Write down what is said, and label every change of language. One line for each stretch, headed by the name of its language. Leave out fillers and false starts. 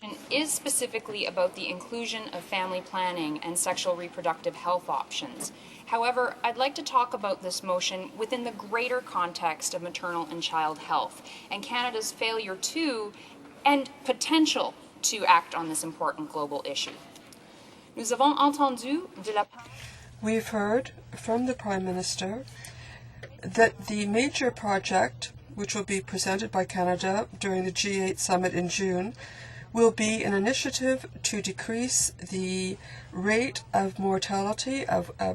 English: Is specifically about the inclusion of family planning and sexual reproductive health options. However, I'd like to talk about this motion within the greater context of maternal and child health and Canada's failure to and potential to act on this important global issue.
French: Nous avons entendu de la part.
English: We've heard from the Prime Minister that the major project, which will be presented by Canada during the G8 summit in June, will be an initiative to decrease the rate of mortality, of